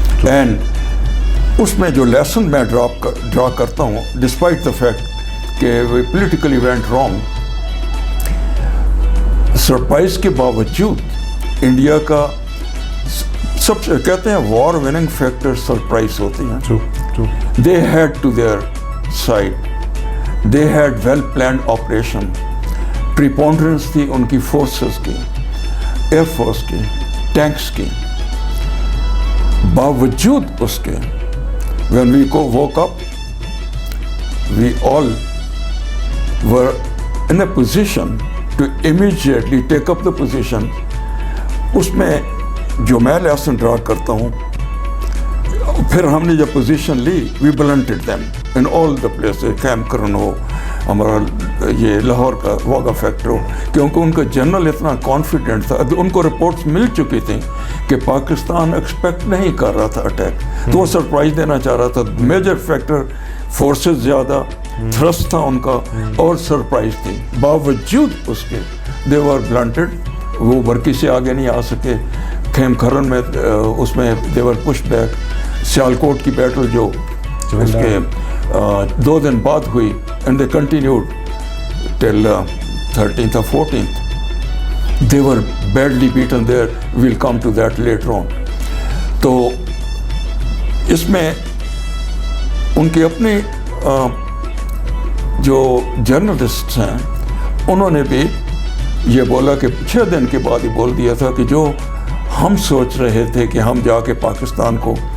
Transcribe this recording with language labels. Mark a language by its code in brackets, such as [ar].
[ur] And اس میں جو lesson میں ڈرا کرتا ہوں [en] despite the fact [ur] کہ [en] we politically went wrong، [ur] surprise کے باوجود انڈیا کا سب سے کہتے ہیں وار وننگ فیکٹر سرپرائز ہوتی ہیں. [en] They had to their side, they had well planned operation. [ur] پریپونڈرنس تھی ان کی فورسز کی، ایئر فورس کی، ٹینکس کی. باوجود اس کے [en] when we woke up, we all were in a position to immediately take up the position. [ur] اس میں جو میں لیسن ڈرا کرتا ہوں، پھر ہم نے جب پوزیشن لی [en] we blunted them in all the places. [ur] Camp کرن ہو، ہمارا یہ لاہور کا واگا فیکٹر ہو، کیونکہ ان کا جنرل اتنا کانفیڈنٹ تھا. ان کو رپورٹس مل چکی تھیں کہ پاکستان ایکسپیکٹ نہیں کر رہا تھا اٹیک، تو وہ سرپرائز دینا چاہ رہا تھا. میجر فیکٹر فورسز زیادہ، تھرسٹ تھا ان کا، اور سرپرائز تھی. باوجود اس کے [en] They were blunted. [ur] وہ برکی سے آگے نہیں آ سکے. خیم کھرن میں اس میں [en] They were push back. [ur] سیالکوٹ کی بیٹل جو اس کے 2 دن بعد ہوئی [en] And they continued till 13th or 14th. They were badly beaten there. We'll come to that later on. [ur] تو اس میں ان کے اپنے جو جرنلسٹ ہیں انہوں نے بھی یہ بولا کہ 6 دن کے بعد ہی بول دیا تھا کہ جو ہم سوچ رہے تھے کہ ہم جا کے پاکستان کو